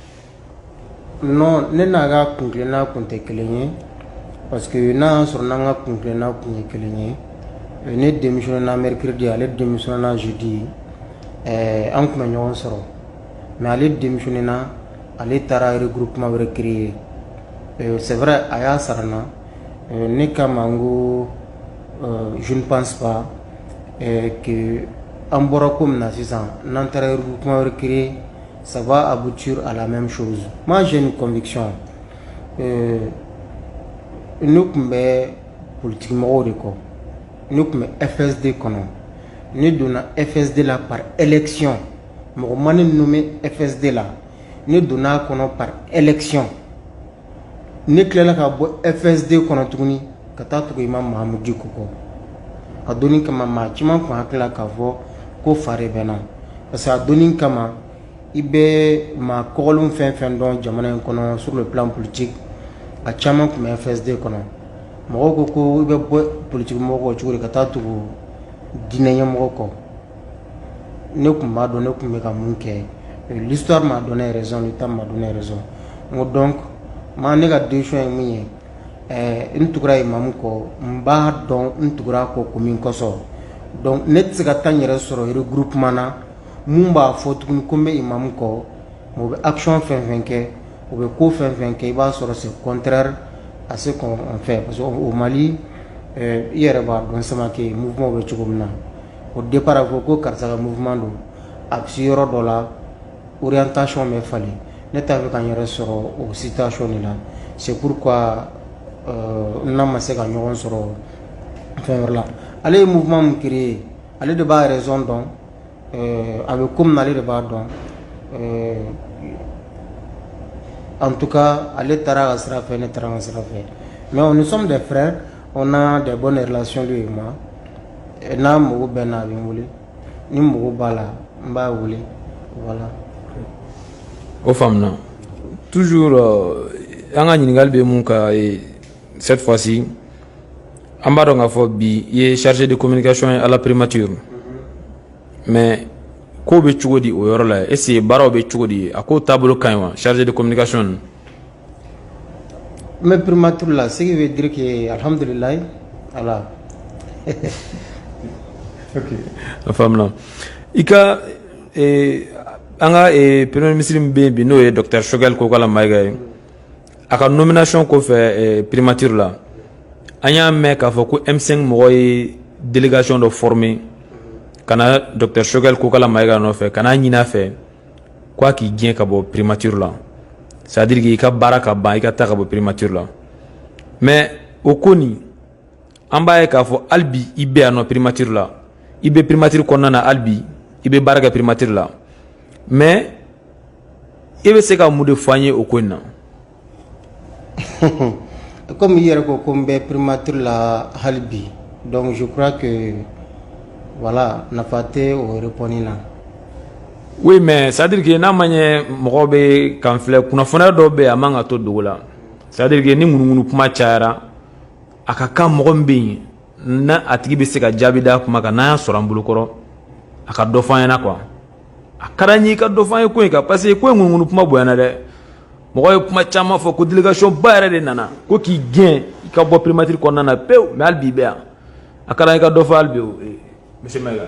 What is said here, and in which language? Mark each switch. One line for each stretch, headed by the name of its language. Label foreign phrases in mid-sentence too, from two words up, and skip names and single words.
Bambara: non ne n'a ka kun tilenna kun tɛ kelen ye
French: parce que
Bambara: n'a y'a sɔrɔ n'an ka kun tilenna kun ye kelen ye ne démissionné na mercredi ale démissionné na jeudi an kun bɛ ɲɔgɔn sɔrɔ mais ale démissionné na ale taara regroupement wɛrɛ créer
French: c'est vrai
Bambara: a y'a sara n na ne kama n ko
French: je ne pense pas que
Bambara: an bɔra ko min na sisan n'an taara regroupement wɛrɛ créer
French: ça va aboutir à la même chose. Moi j'ai une conviction
Bambara: ne kun bɛ politique mɔgɔw de kɔ ne kun bɛ FSD kɔnɔ ne donna FSD la
French: par élection
Bambara: mɔgɔ ma ne nommé FSD la ne donna kɔnɔ
French: par élection
Bambara: ne tilala ka bɔ FSD kɔnɔ tuguni ka taa tugu Imam Mahamoud Diko kɔ a donni kama maa caman kun hakili la k'a fɔ ko fa de bɛ n na
French: parce que
Bambara: a donni kama i bɛ maa kɔgɔlenw fɛn fɛn dɔn jamana in kɔnɔ
French: sur le plan politique
Bambara: a caman kun bɛ FSD kɔnɔ mɔgɔw ko ko i bɛ bɔ politique mɔgɔw kɔ cogo di ka taa tugu diinɛ ɲɛmɔgɔ kɔ ne kun b'a dɔn ne kun bɛ ka mun kɛ
French: l'histoire m'a donné raison le temps m'a donné raison
Bambara: n ko donc maa ne ka décision ye min ye n tugura imamu kɔ n b'a dɔn n tugura kɔ ko min kɔsɔn donc ne tɛ se ka taa n yɛrɛ sɔrɔ regroupement na mun b'a fɔ tuguni ko n bɛ imamu kɔ o bɛ action fɛn fɛn kɛ o bɛ ko fɛn fɛn kɛ i b'a sɔrɔ
French: c'est contraire à ce qu'on fait parce que au Mali
Bambara: i yɛrɛ b'a dɔn Samake mouvement bɛ cogo min na
French: au départ
Bambara: a fɔ ko karisa ka mouvement don a bɛ se yɔrɔ dɔ la orientation bɛ falen ne t'a fɛ ka n yɛrɛ sɔrɔ o
French: situation de la c'est pourquoi
Bambara: n'a ma se ka ɲɔgɔn sɔrɔ fɛn wɛrɛ la ale ye mouvement min créé ale de b'a raison dɔn a bɛ ko min na ale de b'a dɔn
French: en tout cas
Bambara: ale taara ka sira fɛ ne taara n ka sira fɛ
French: mais nous sommes des frères on a des bonnes relations lui et moi
Bambara: n'a mago bɛ n na a bɛ n wele ni mago b'a la n b'a wele voilà. o faamuna toujours an ka ɲininkali bɛ mun kan
French: cette fois-ci
Bambara: an b'a dɔn k'a fɔ bi i ye
French: chargé de communication
Bambara: ye
French: à la primature
Bambara: mais ko bɛ cogo di o yɔrɔ la
French: est-ce que
Bambara: baaraw bɛ cogo di a ko taabolo ka ɲi wa
French: chargé de communication mais primature là ce qui veut dire que alhamdulillah voilà.
Bambara: ok a faamuna i ka an ka
French: premier ministre
Bambara: min bɛ yen bi n'o ye docteur Choguel Kokala Mayiga ye a ka nomination kɔfɛ primature la an y'a mɛn k'a fɔ ko M5 mɔgɔ ye délégation dɔ former ka na docteur Choguel Kokala Mayiga nɔfɛ ka n'a ɲini a fɛ k'a k'i gɛn ka bɔ primature la
French: c'est à dire que
Bambara: i ka baara ka ban i ka taa ka bɔ primature la mais o ko nin an b'a ye k'a fɔ hali bi i bɛ yan nɔ primature la i bɛ primature kɔnɔna na hali bi i bɛ baara kɛ primature la mais e bɛ se ka mun de fɔ an ye o ko in na.
French: Comme hier
Bambara: ko ko bɛ primature la hali bi
French: donc je crois que voilà
Bambara: nafa tɛ o répondre na.
French: Oui, mais c'est à dire que
Bambara: n'a ma ɲɛ mɔgɔ bɛ kan filɛ kunnafoniya dɔw bɛ yen a man ka to dogo la, c'est à dire que ni ŋunuŋunu kuma cayara a ka kan mɔgɔ min bɛ yen na a tigi bɛ se ka jaabi d'a kuma kan n'a y'a sɔrɔ an bolokɔrɔ a ka dɔ fɔ an ɲɛna quoi. A ka d'an ye i ka dɔ fɔ an ye ko in kan parce que ko in ŋunuŋunu kuma bonyana dɛ. Mɔgɔ ye kuma caman fɔ ko délégation ba yɛrɛ de nana ko k'i gɛn i ka bɔ primature kɔnɔna na pewu mais hali bi i bɛ yan a ka d'an ye i ka dɔ fɔ hali bi o monsieur Mayiga.